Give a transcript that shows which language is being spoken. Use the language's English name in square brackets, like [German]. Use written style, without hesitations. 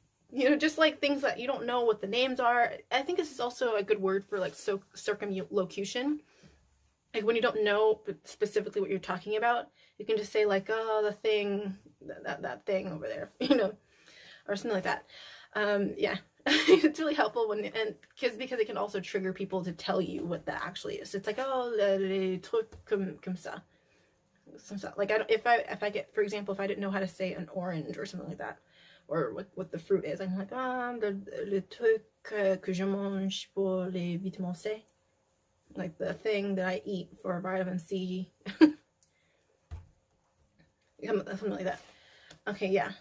[English] You know, just like things that you don't know what the names are. I think this is also a good word for, like, circumlocution. Like, when you don't know specifically what you're talking about, you can just say, like, oh, the thing, that thing over there, you know, or something like that. Yeah, it's really helpful because it can also trigger people to tell you what that actually is. It's like, oh, [French] les trucs comme ça. [English] Like, if I get, for example, if I didn't know how to say an orange or something like that, or what the fruit is, I'm like, [French] le truc que je mange pour les vitamines C, [English] like the thing that I eat for vitamin C, something like that. Okay, yeah.